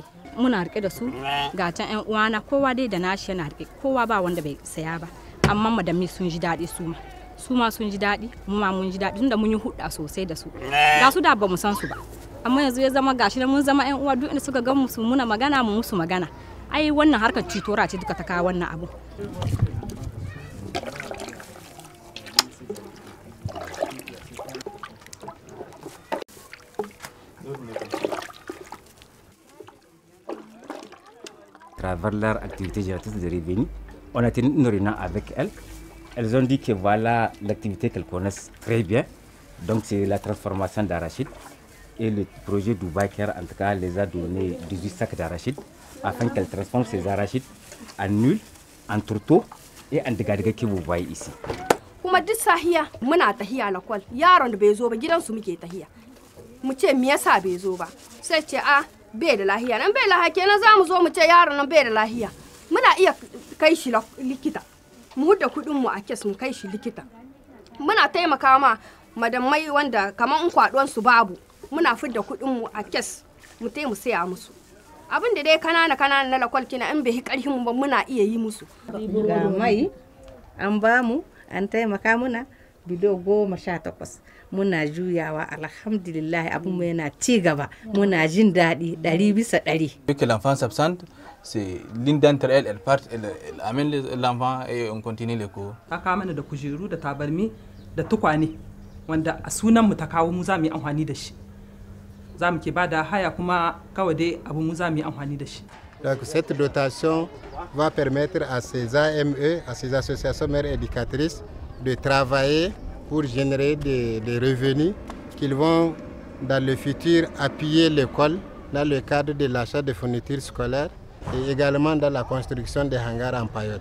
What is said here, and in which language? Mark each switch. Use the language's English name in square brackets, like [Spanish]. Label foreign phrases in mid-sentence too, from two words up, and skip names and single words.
[Hausa] muna rike da su ga can ƴan uwana kowa dai da nashi yana rike kowa ba wanda bai saya ba amma madami sun ji dadi su ma sun ji daɗi mu ma mun ji daɗi tunda mun yi hudda sosai da su ga su da ba mu san su ba amma yanzu ya zama gashi mun zama ƴan uwa duk inda suka ga mu su muna magana mu musu magana ai wannan harkar citora ce duka ta kawo wannan abu [French] travers leur activité génératrice de revenus, on a tenu une réunion avec elles. Elles ont dit que voilà l'activité qu'elles connaissent très bien. Donc c'est la transformation d'arachide. Et le projet Dubaï Care, en tout cas, les a donné 18 sacs d'arachide afin qu'elles transforment ces arachides en huile, en tourteau et en dégâts que vous voyez ici. [Hausa] Kuma duk sahiya muna tahiya na kwal yaron da bai zo ba gidansu muke tahiya mu ce me yasa bai zo ba sai ce a bai da lahiya nan bai lahiya kenan za mu zo mu ce yaron nan bai da lahiya muna iya kai shi likita mu hudda kudin mu a kes mu kai shi likita muna taimaka ma madammai wanda kaman in kwadon su babu muna fidda kudin mu a kes mu mu saya musu abin da dai kanana na lakwal kina in bai karhin mu ba muna iya yi musu ga mai an ba mu an taimaka muna bido 18 muna juyawa alhamdulillah abin mu yana ci gaba muna jin daɗi 100%. [French] Que l'enfant s'absente, c'est l'une d'entre elles, elle amène l'enfant et on continue les cours. [Hausa] Ta kawo mana da kujeru da tabarmi da tukwane wanda a sunan mu ta kawo mu za mu yi amfani da shi. Za mu ke bada haya kuma kawai dai abu mu za mu yi amfani da shi. [French] Donc cette dotation va permettre à ces AME, à ces associations mères éducatrices, de travailler pour générer des revenus qu'ils vont dans le futur appuyer l'école dans le cadre de l'achat de fournitures scolaires et également dans la construction des hangars en paillotte.